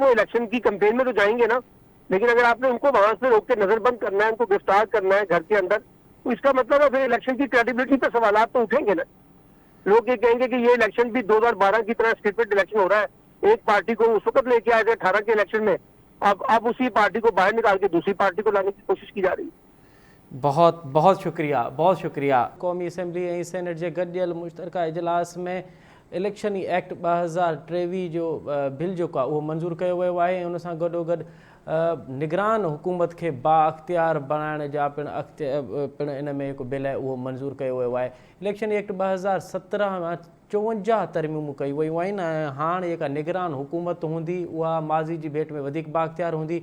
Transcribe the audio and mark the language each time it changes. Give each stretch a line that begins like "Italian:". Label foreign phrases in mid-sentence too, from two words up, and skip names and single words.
Urdu: وہ الیکشن کی کمپین میں تو جائیں گے نا، لیکن اگر آپ نے ان کو وہاں سے روک کے نظر بند کرنا ہے، ان کو گرفتار کرنا ہے گھر کے اندر، تو اس کا مطلب ہے پھر الیکشن کی کریڈیبلٹی پہ سوالات تو اٹھیں گے نا۔ لوگ یہ کہیں گے کہ یہ الیکشن بھی 2012 کی طرح
English: statement election
Urdu: ہو رہا ہے، ایک پارٹی کو اس وقت لے کے آئے تھے 18 کے الیکشن میں، اب اسی پارٹی کو باہر نکال کے دوسری پارٹی کو لانے کی کوشش کی جا رہی ہے۔ بہت بہت شکریہ، بہت شکریہ۔
Sindhi: قومی اسمبلی ऐं सेनेट जे गॾियल मुश्तरका इजलास में इलेक्शनी एक्ट 2023 जो बिल जेको आहे उहो मंज़ूरु कयो वियो आहे ऐं उन सां गॾोगॾु निगरान हुकूमत खे बाअख्तियार बणाइण जा पिणु इन में हिकु बिल आहे उहो मंज़ूरु कयो वियो आहे। इलेक्शन एक्ट 2017 में 54 तरमीमूं कई वियूं आहिनि ऐं हाणे जेका निगरान हुकूमत हूंदी उहा माज़ी जी भेट में वधीक बाअख्तियार हूंदी।